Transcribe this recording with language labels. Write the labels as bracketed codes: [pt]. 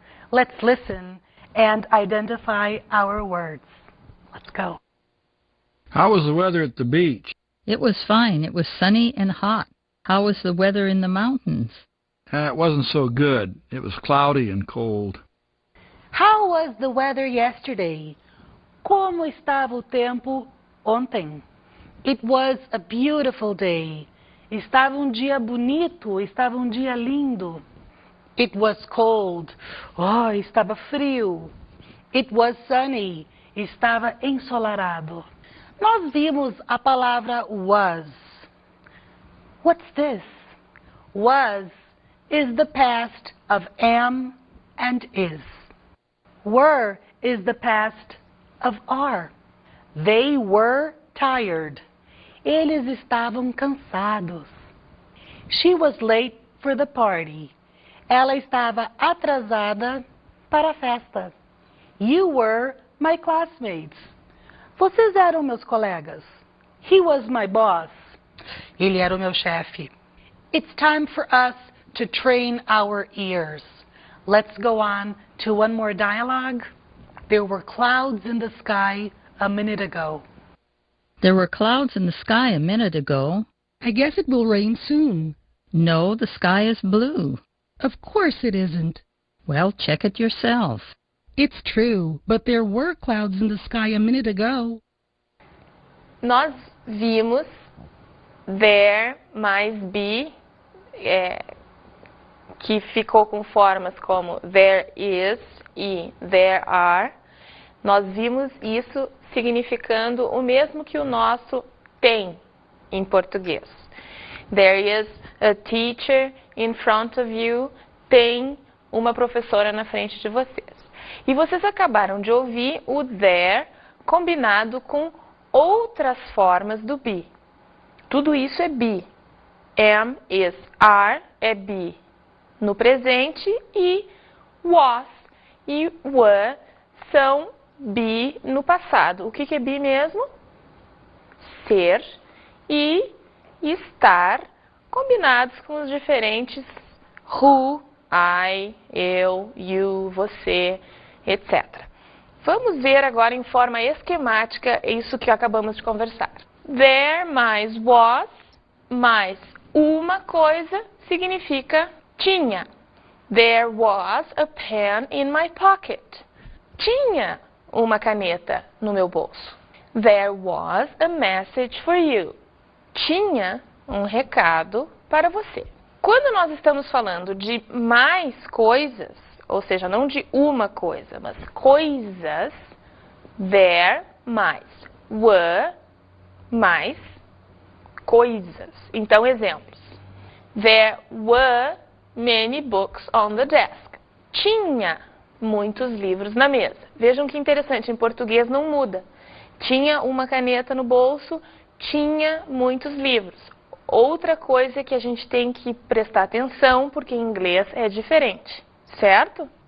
[en] Let's listen and identify our words. Let's go. How was the weather at the beach? It was fine. It was sunny and hot. How was the weather in the mountains? It wasn't so good. It was cloudy and cold. How was the weather yesterday? [pt] Como estava o tempo ontem? [en] It was a beautiful day. [pt] Estava dia bonito, estava dia lindo. [en] It was cold. Oh, [pt] estava frio. [en] It was sunny. [pt] Estava ensolarado. Nós vimos a palavra was. [en] What's this? Was is the past of am and is. Were is the past of are. They were tired. [pt] Eles estavam cansados. [en] She was late for the party. [pt] Ela estava atrasada para a festa. [en] You were my classmates. [pt] Vocês eram meus colegas. [en] He was my boss. [pt] Ele era o meu chefe. [en] It's time for us to train our ears. Let's go on to one more dialogue. There were clouds in the sky a minute ago. There were clouds in the sky a minute ago. I guess it will rain soon. No, the sky is blue. Of course it isn't. Well, check it yourself. It's true, but there were clouds in the sky a minute ago. [pt] Nós vimos there mais be, que ficou com formas como there is e there are. Nós vimos isso significando o mesmo que o nosso tem em português. [en] There is a teacher in front of you. [pt] Tem uma professora na frente de vocês. E vocês acabaram de ouvir o there combinado com outras formas do be. Tudo isso é be. Am, is, are é be no presente e was e were são be no passado. O que é be mesmo? Ser e estar combinados com os diferentes who, I, eu, you, você, etc. Vamos ver agora em forma esquemática isso que acabamos de conversar. There mais was mais uma coisa significa tinha. [en] There was a pen in my pocket. [pt] Tinha uma caneta no meu bolso. [en] There was a message for you. [pt] Tinha um recado para você. Quando nós estamos falando de mais coisas, ou seja, não de uma coisa, mas coisas, there mais were mais coisas. Então, exemplos. [en] There were many books on the desk. [pt] Tinha muitos livros na mesa. Vejam que interessante, em português não muda. Tinha uma caneta no bolso, tinha muitos livros. Outra coisa que a gente tem que prestar atenção, porque em inglês é diferente, certo?